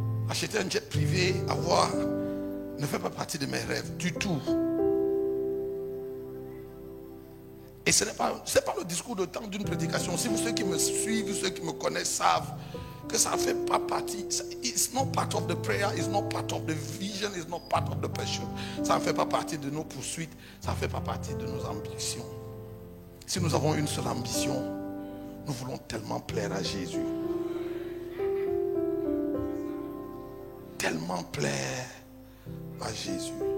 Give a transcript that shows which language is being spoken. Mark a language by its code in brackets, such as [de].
[fr] Acheter un jet privé, avoir, ne fait pas partie de mes rêves du tout. Et ce n'est pas le discours de temps d'une prédication. Si vous, ceux qui me suivent, ceux qui me connaissent savent que ça ne fait pas partie. [en] It's not part of the prayer, it's not part of the vision, it's not part of the passion. [fr] Ça ne fait pas partie de nos poursuites, ça ne fait pas partie de nos ambitions. Si nous avons une seule ambition, nous voulons tellement plaire à Jésus. Tellement plaire à Jésus.